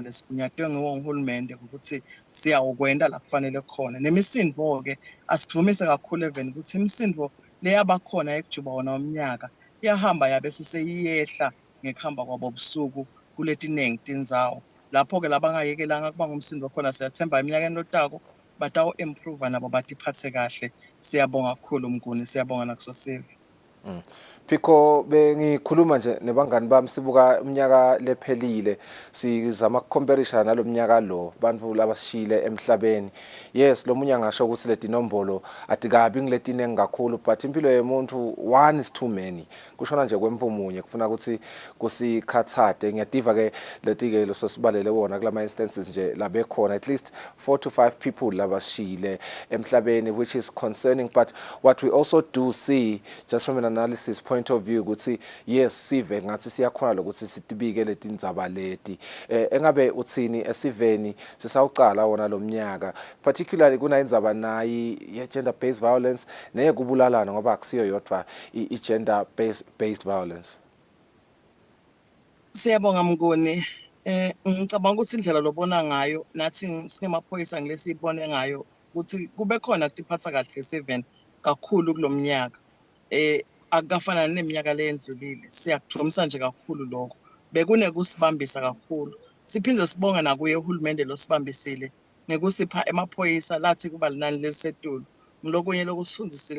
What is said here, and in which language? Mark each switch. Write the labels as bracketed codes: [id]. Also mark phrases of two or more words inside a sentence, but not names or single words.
[ss] lesigunyatwe ngiwo nguhulumende ukuthi siyawukwenta la kufanele khona nemisindvo-ke asivumise kakhulu even ukuthi imisindvo leyabakhona ekujuba wona umnyaka iyahamba yabe siseyiyehla ngekuhamba kwabo busuku kuletiningi tindzawo lapho-ke labangayekelanga kuba ngumsindo khona siyathemba eminyakeni lotako batawu-improve nabo batiphathe kahle siyabonga kakhulu Mnguni siyabonga nakusosive Phiko bengikhuluma nje nebangani bami sibuka iminyaka lephelile sizama ukucomparisa nalomnyaka lo bantu labasishile emhlabeni yes lo munya ngasho ukuthi leti nombolo atikabi ngiletine ngakhulu but impilo yemuntu [en] one is too many [ss] kushona nje kwempumunye kufuna ukuthi kusikhathade ngiyativa ke leti-ke lososibalele wona kulama instances nje labekhona [en] at least 4 to 5 people [ss] labasishile emhlabeni [en] which is concerning but what we also do see just from an analysis point of view [ss] ukuthi yes sive ngathi siyakhona lokuthi sitibike leti ndzaba leti engabe uthini esiveni sisawucala wona lo mnyaka particularly kuna indzaba nayi ye [en] gender based violence [ss] neye kubulalana ngoba akusiyo yodwa I [en] gender based violence. [ss] Siyabonga Mnguni ngicabanga ukuthi indlela lobona ngayo nathi singemaphoyisa ngilesibone ngayo ukuthi kube khona kutiphatha kahle seven kakhulu kulomnyaka akafana neminyaka leyendlulile siyakuthomisa nje kakhulu lokho bekune kusibambisa kakhulu siphindze sibonga nakuye uhulumende losibambisile ngekusipha emaphoyisa lathi kuba linani lelisetulu ngilokunye lokusifundisile